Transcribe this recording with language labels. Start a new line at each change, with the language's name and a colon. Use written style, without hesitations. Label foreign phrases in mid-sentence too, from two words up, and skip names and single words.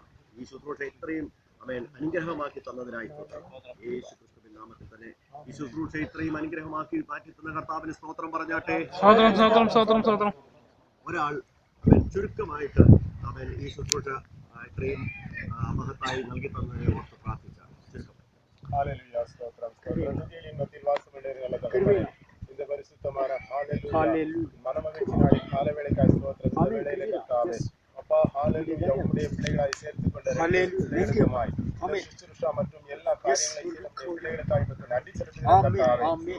Malayalam: ഈ ശുശ്രൂഷ ഇത്രയും അനുഗ്രഹമാക്കി തന്നതിനായി സ്തോത്രം. യേശു ക്രിസ്തുവിൻ നാമത്തിൽ തന്നെ ഈ ശുശ്രൂഷ ഇത്രയും അനുഗ്രഹമാക്കി മാറ്റി തന്ന കർത്താവിന് സ്തോത്രം പറഞ്ഞാട്ടെ. ഒരാൾ ചുരുക്കമായിട്ട് ഈ ശുശ്രൂഷ ഇത്രയും മഹത്തായി നൽകി തന്നതിനെ ഓർത്ത് പ്രാർത്ഥിച്ചാണ്.
Tamil: இந்த பரிசுத்தமான மனமகிழ்ச்சினாய் காலவேளைக்காய் ஸ்தோத்திரம். இந்த வேளையிலே கர்த்தாவே அப்பா ஹalleluya உம்முடைய பிள்ளைகளாய் சேர்த்துக் கொண்ட சுற்றுலா மற்றும் எல்லா காரியங்களை செய்த பிள்ளைகளுக்காக இப்ப நன்றி செலுத்துகிறேன் கர்த்தாவே.